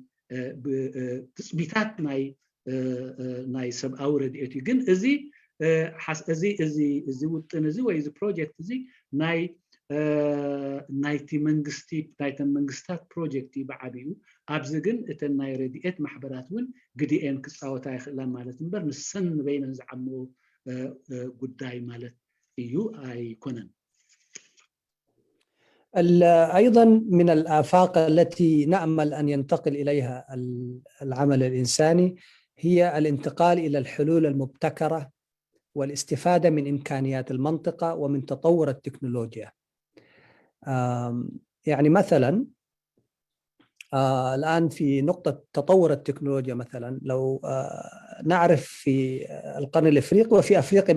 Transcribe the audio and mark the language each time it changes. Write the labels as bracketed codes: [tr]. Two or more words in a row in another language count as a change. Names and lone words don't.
[ti] ትፅቢታት ናይ ሰብኣዊ ረድኤት እዩ ግን እዚ ውጥን እዚ ወይ እዚ ፕሮጀክት እዚ ናይተን መንግስታት ፕሮጀክት እዩ ብዓብዩ ኣብዚ ግን እተን ናይ ረድኤት ማሕበራት እውን ግዲአን ክፃወታ ይኽእላን ማለት እምበር ንሰን ንበይነን ዝዓምኦ ጉዳይ ማለት እዩ ኣይኮነን [ar] أيضا من الآفاق التي نأمل أن ينتقل إليها العمل الإنساني هي الانتقال إلى الحلول المبتكرة والاستفادة من إمكانيات المنطقة ومن تطور التكنولوجيا يعني مثلا الآن في نقطة تطور التكنولوجيا مثلا لو نعرف في القرن الإفريقي وفي أفريقيا